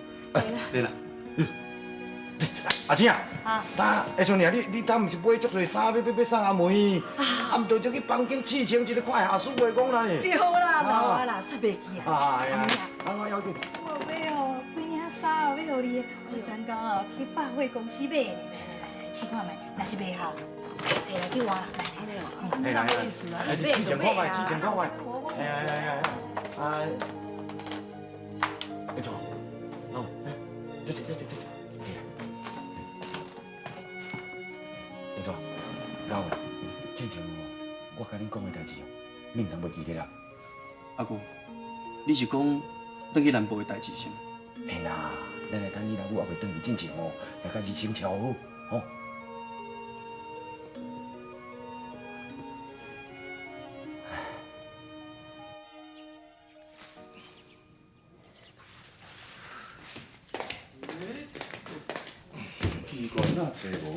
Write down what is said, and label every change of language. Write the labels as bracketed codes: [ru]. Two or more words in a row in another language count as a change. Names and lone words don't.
[nan] 对啦。阿姐啊，当下阵尔，你当毋是买足侪衫要送阿妹，啊，毋着就去房间试穿一个看下，输袂讲啦呢。对啦，老啊啦，煞袂记啊。哎呀，我要紧。我要哦，几领衫哦，要互你，我专工哦去百货公司买的。来，试看觅，若是袂好，摕来去换啦。来来来，试穿看觅，试穿看觅。哎，没错，哦，这。没错，老的，进前哦，我甲恁讲的代志哦，你唔通袂记得啦。阿姑，你是讲转去南部的代志是吗？嘿啦，咱来等你老母也袂转去进前哦，来甲日程调好，吼。奇怪，哪坐无？